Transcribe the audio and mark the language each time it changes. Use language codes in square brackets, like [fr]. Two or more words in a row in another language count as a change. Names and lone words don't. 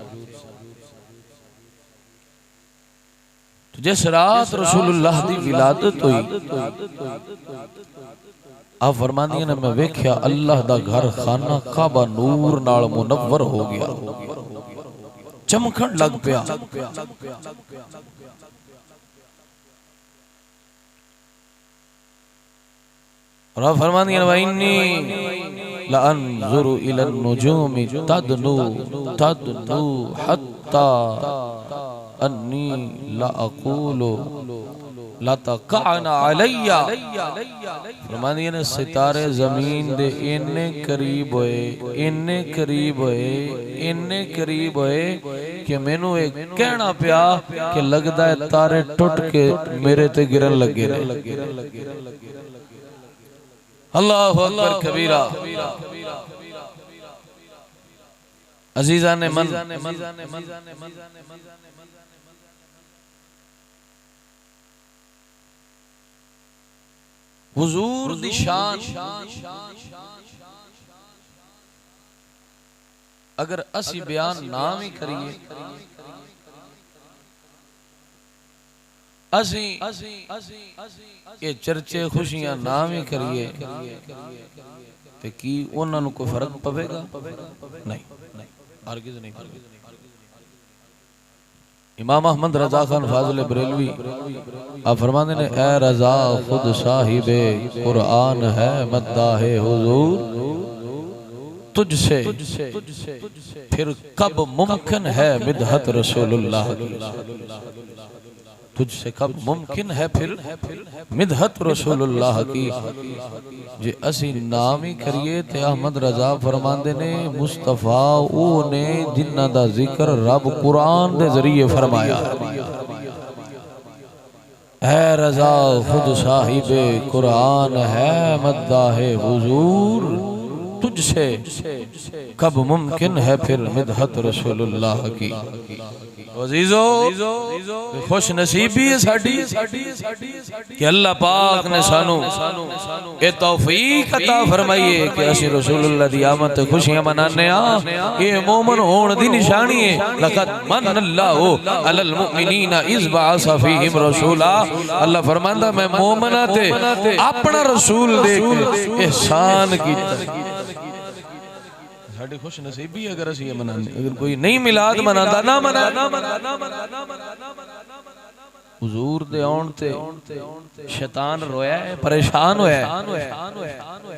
[pa] جس رات رسول اللہ دی ولادت ہوئی، آپ فرماندیاں نے میں ویکھیا اللہ دا گھر خانہ کعبہ نور نال منور ہو گیا، چمکن لگ پیا. اور آپ فرماندیاں [ar] وإني لأنظر إلى النجوم تدنو حتى إني لأقول لتقعن علي. [pa] فرماندیاں نے ستارے زمین دے اِنے قریب ہوئے، اِنے قریب ہوئے، اِنے قریب ہوئے کہ مینوں اک کہنا پیا کہ لگدا ہے تارے ٹٹ کے میرے تے گرن لگے نے. [ar] الله أكبر كبيرا. [pa] عزیزاں نے من حضور دی شان اگر اسی بیان نہ وی کریے، اسی یہ چرچے خوشیاں نہ وی کریے تو کی انہاں نوں کوئی فرق پوے گا? نہیں، ہرگز نہیں. امام احمد رضا خان فاضل بریلوی آپ فرماتے نے [ur] اے رضا خود صاحب قرآں ہے مداح حضور، تجھ سے پھر کب ممکن ہے مدحت رسول اللہ کی، تجھ سے کب ممکن ہے پھر مدحت رسول اللہ کی. [pa] جے اسی نام ای کریے تے احمد رضا فرماندے نے مصطفیٰ او نے جنہاں دا ذکر رب قرآن دے ذریعے فرمایا. [ur] ہے رضا خود صاحب قرآں ہے مداح حضور، تجھ سے کب ممکن ہے پھر مدحت رسول اللہ کی. [pa] عزیزو خوش نصیبی ہے ساڈی کہ اللہ پاک نے سانوں اے توفیق عطا فرمائی ہے کہ اسی رسول اللہ دی آمد تے خوشیاں منانے آں. یہ مومن ہونے دی نشانی ہے. [ar] لقد من الله على المؤمنين إذ بعث فيهم رسولا. [pa] اللہ فرماندا میں مومناں تے اپنا رسول دے کے احسان کیتا. ساڈی خوش نصیبی اگر اسی یہ منانے، اگر کوئی نہیں میلاد مناندا نہ منا. حضور دے آؤن تے شیطان رویا ہے، پریشان ہویا ہے.